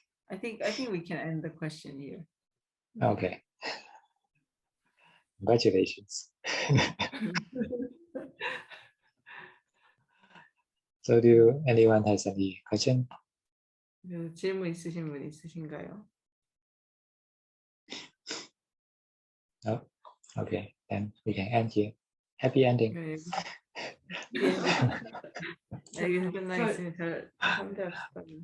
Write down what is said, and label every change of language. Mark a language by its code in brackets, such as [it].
[en] I think we can end the question here. Okay. Congratulations. So anyone has any question? [ko] 질문 있으신 분 있으신가요? [en] No? Okay, then we can end here. Happy ending. [ko] 네. 여기서 끝나겠으니 잘 참배합시다.